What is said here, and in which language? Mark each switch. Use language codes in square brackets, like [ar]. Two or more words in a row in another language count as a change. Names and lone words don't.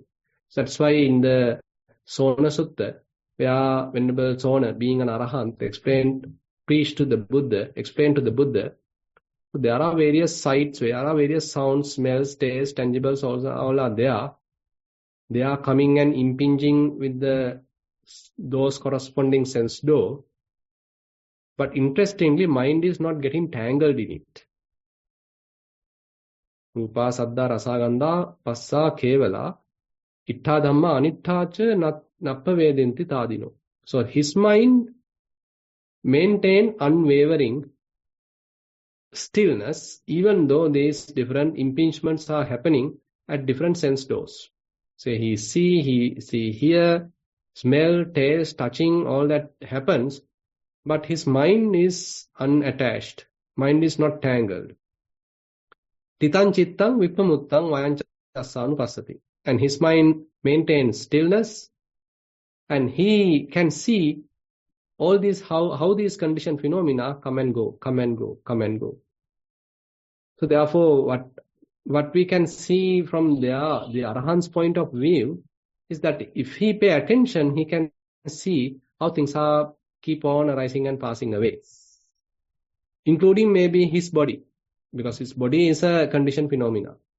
[en] So that's why in the Sona Sutta, where Venerable Sona, being an arahant, explained to the Buddha, so there are various sights, there are various sounds, smells, tastes, tangibles, all are there. They are coming and impinging with those corresponding sense door. But interestingly, mind is not getting tangled in it. [pi] Rupa, saddha, rasa, gandha, passa, kevala, ittha dhamma, anittha cha nappa vedinti tadino. [en] So his mind maintain unwavering stillness, even though these different impingements are happening at different sense doors. So he see, hear, smell, taste, touching, all that happens, but his mind is unattached. Mind is not tangled. [pi] Titan chittang vipamuttang vayanchasanupassati. [en] And his mind maintains stillness, and he can see all these, how these conditioned phenomena come and go. So therefore, what we can see from the arahant's point of view is that if he pay attention, he can see how things are keep on arising and passing away, including maybe his body, because his body is a conditioned phenomena.